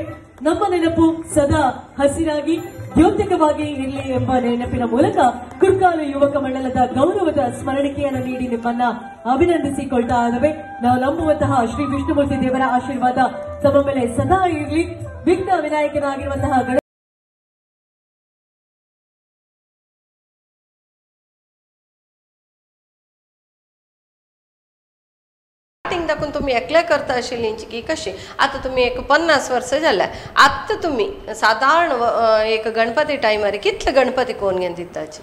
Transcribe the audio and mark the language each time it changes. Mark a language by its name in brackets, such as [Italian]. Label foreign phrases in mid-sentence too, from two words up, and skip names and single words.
[Kannada] ನಮ್ಮ ನೆನಪು ಸದಾ ಹಸಿರಾಗಿ ದ್ಯೋತಕವಾಗಿ ಇರಲಿ ಎಂಬ ನೆನಪಿನ ಮೂಲಕ ಕುರ್ಕಾಲು ಯುವಕ ಮಂಡಲದ ಗೌರವದ ಸ್ಮರಣಿಕೆಯನ್ನು ನೀಡಿ ನಿಮ್ಮನ್ನ ಅಭಿನಂದಿಸಿಕೊಳ್ತಾ ಇದ್ದಾವೆ. ನಾವು ನಂಬುವಂತಹ ಶ್ರೀ ವಿಷ್ಣುಮೂರ್ತಿ ದೇವರ ಆಶೀರ್ವಾದ ತಮ್ಮ ಮೇಲೆ ಸದಾ ಇರಲಿ. ವಿಘ್ನ ವಿನಾಯಕನಾಗಿರುವಂತಹ [Konkani] दाखवून तुम्ही एकले करता आशिल्लींची की कशी आता तुम्ही एक 50 वर्स जाल्या आत्ता तुम्ही साधारण एक गणपती टायमार कितले गणपती कोण घेवन दिताची